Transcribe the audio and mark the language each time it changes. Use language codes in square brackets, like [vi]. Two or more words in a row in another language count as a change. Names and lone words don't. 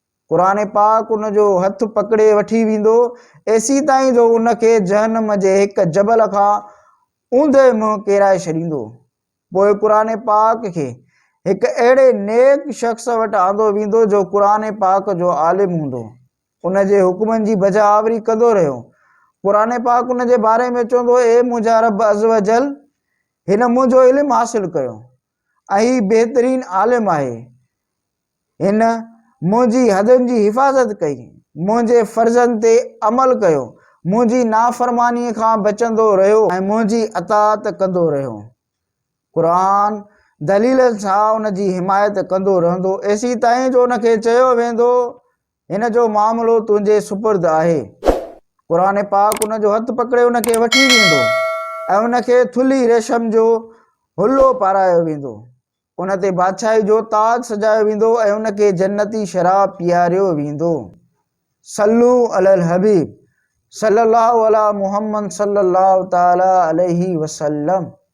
[sd] قرآن پاڪ ان جو هٿ پڪڙي وٺي ويندو، ايسي تائين جو ان کي جهنم جي هڪ جبل کان اونڌي منهن ڪيرائي ڇڏيندو۔ پوءِ قرآن پاڪ کي هڪ اهڙي نيڪ شخص وٽ آندو ويندو، جو قرآن پاڪ جو عالم هوندو، ان جي حڪمن جي بجاوري ڪندو رهيو۔ قرآن پاڪ ان جي باري ۾ چوندو، "اي منهنجا رب [ar] عز و جل، [sd] هن منهنجو علم حاصل ڪيو ۽ هي بهترين عالم آهي، هن منهنجي حدن جي حفاظت ڪئي، منهنجي فرضن تي عمل ڪيو، منهنجي نافرمانيءَ کان بچندو رهيو ۽ منهنجي اطاعت ڪندو رهيو۔" قرآن دليلن سان ان جي حمايت ڪندو رهندو، ايسي تائين جو ان کي چيو ويندو، "هن جو معاملو تنهنجي سپرد آهي۔" قرآن پاڪ ان جو هٿ پڪڙي ان کي وٺي ويندو ۽ ان کي ٿلي ريشم جو حلو پارايو ويندو، ان تي بادشاهي جو تاج سجايو ويندو ۽ ان کي جنتي شراب پياريو ويندو۔ [ar] صلو علی الحبیب، صلی اللہ علی محمد، صلی اللہ تعالی علیہ وسلم۔